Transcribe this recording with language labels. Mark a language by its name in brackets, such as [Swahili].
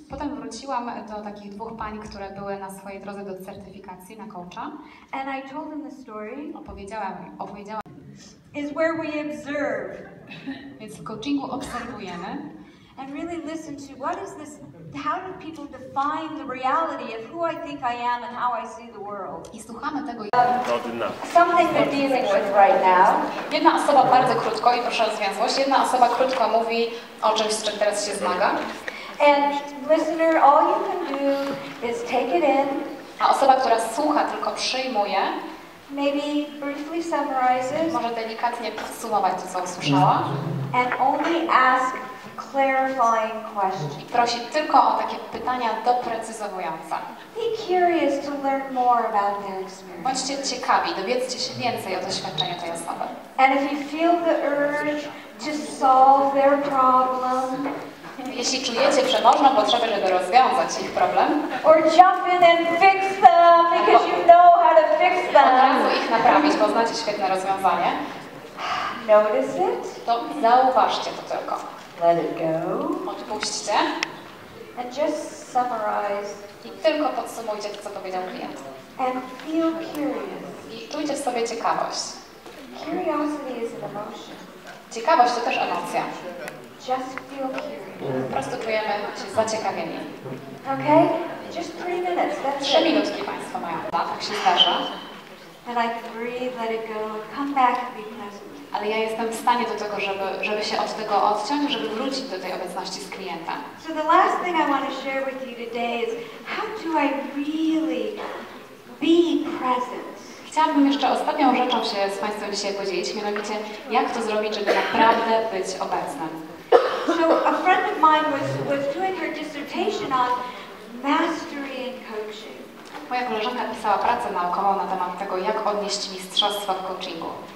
[Polish] Potem wróciłam do takich dwóch pań, które były na swojej drodze do certyfikacji na coacha. [English] And I told them the story. [Polish] Opowiedziałam [English] Is where we observe. [Polish] Więc w coachingu obserwujemy. [English] And really listen to what is this, how do people define the reality of who I think I am and how I see the world. [Polish] I słuchamy tego. [English] Something they're dealing with right now. [Polish] Jedna osoba bardzo krótko, i proszę o zwięzłość, jedna osoba krótko mówi o czymś, z czym teraz się zmaga. [English] And listener, all you can do is take it in. [Polish] A osoba, która słucha, tylko przyjmuje, [English] Maybe briefly summarizes. [Polish] może delikatnie podsumować to, co usłyszała. [English] And only ask clarifying questions. [Polish] I prosi tylko o takie pytania doprecyzowujące. [English] Be curious to learn more about their experience. [Polish] Bądźcie ciekawi, dowiedzcie się więcej o doświadczeniu tej osoby. [English] And if you feel the urge to solve their problem, [Polish] jeśli czujecie przemożną potrzebę, żeby rozwiązać ich problem, [English] or jump in and fix them because you know how to fix [Polish] od [English] them, [Polish] razu ich naprawić, bo znacie świetne rozwiązanie, [English] notice it, [Polish] to zauważcie to tylko. [English] let it go, [Polish] Odpuśćcie [English] and just summarize [Polish] i tylko podsumujcie to, co powiedział klient. [English] and feel curious. [Polish] I czujcie w sobie ciekawość. [English] Curiosity is an emotion. [Polish] Ciekawość to też emocja. [English] Just feel curious. [Polish] Po prostu czujemy się zaciekawieni. [English] Okay? Just 3 minutes. That's [Polish] 3 [English] it. [Polish] minutki Państwo mają. Tak się zdarza. [English] And I can breathe, let it go, and come back and be present. [Polish] Ale ja jestem w stanie do tego, żeby się od tego odciąć, żeby wrócić do tej obecności z klientem. [English] So the last thing I want to share with you today is how do I really be present? [Polish] Chciałabym jeszcze ostatnią rzeczą się z Państwem dzisiaj podzielić, mianowicie jak to zrobić, żeby naprawdę być obecnym. [English] So a friend of mine was doing her dissertation on mastery in coaching. [Polish] Moja koleżanka pisała pracę naukową na temat tego, jak odnieść mistrzostwo w coachingu.